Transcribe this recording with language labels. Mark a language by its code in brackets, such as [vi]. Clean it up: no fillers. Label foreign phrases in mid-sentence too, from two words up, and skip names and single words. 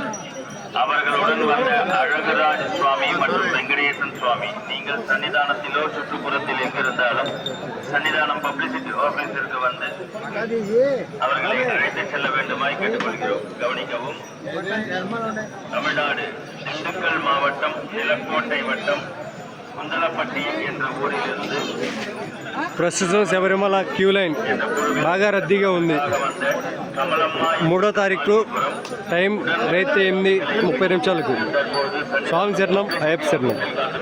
[ta] அவர்களுடன் வந்த அழகுராஜ் சுவாமி மற்றும் வெங்கடேசன் சுவாமி, நீங்கள் சன்னிதானத்திலோ சுற்றுப்புறத்தில் எங்கிருந்தாலும் சன்னிதானம் [en] publicity office [ta] வந்து அவர்களை அழைத்து செல்ல வேண்டுமாய் கேட்டுக்கொள்கிறோம். கவனிக்கவும். தமிழ்நாடு திண்டுக்கல் மாவட்டம் நிலக்கோட்டை வட்டம் குந்தளப்பட்டி என்ற ஊரிலிருந்து [te] ప్రస్తుతం శబరిమల [en] queue line [te] బాగా రద్దీగా ఉంది. 3వ తారీఖు టైం రైతు 8:30 స్వామి చరణం అయ్యప్ప చరణం.